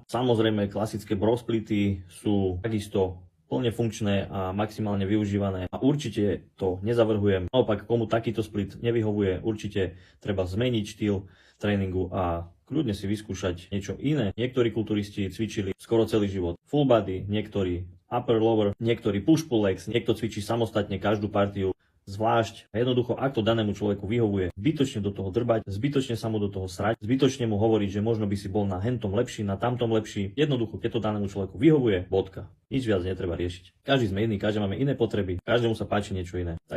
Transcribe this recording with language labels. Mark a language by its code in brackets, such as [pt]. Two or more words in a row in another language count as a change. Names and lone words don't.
[sk] Samozrejme klasické bro splity sú takisto plne funkčné a maximálne využívané a určite to nezavrhujem. Naopak, komu takýto split nevyhovuje, určite treba zmeniť štýl tréningu a kľudne si vyskúšať niečo iné. Niektorí kulturisti cvičili skoro celý život [en] full body, [sk] niektorí [en] upper lower, [sk] niektorí [en] push pull legs, [sk] niekto cvičí samostatne každú partiu zvlášť. A jednoducho, ak to danému človeku vyhovuje, zbytočne do toho drbať, zbytočne sa mu do toho srať, zbytočne mu hovoriť, že možno by si bol na hentom lepší, na tamtom lepší. Jednoducho, keď to danému človeku vyhovuje, bodka. Nič viac netreba riešiť. Každý sme iný, každý máme iné potreby, každému sa páči niečo iné.